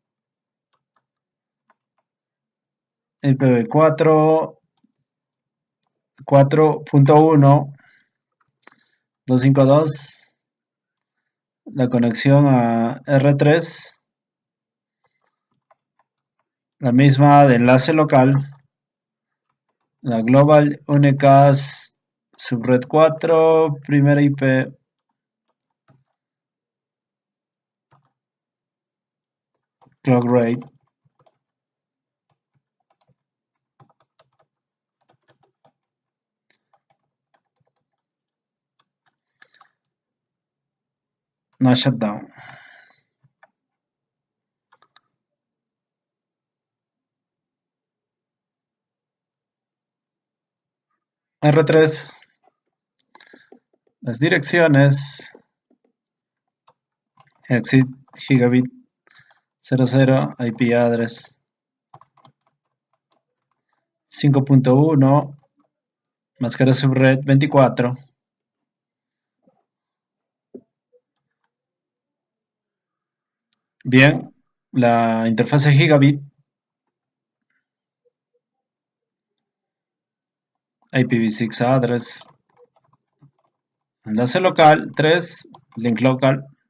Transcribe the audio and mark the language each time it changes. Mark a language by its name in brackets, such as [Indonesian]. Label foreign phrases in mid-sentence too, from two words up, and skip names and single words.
[Spanish] IPv4 4.1 252, la conexión a R3, la misma de enlace local, la [English] global unicast [Spanish] subred 4, primera IP, [English] clock rate, no shutdown. [Spanish] R3, las direcciones, [English] exit gigabit 00, IP address 5.1, [Spanish] máscara subred 24. Bien, la interfase gigabit, [English] IPv6 address, [Spanish] enlace local 3, [English] link local,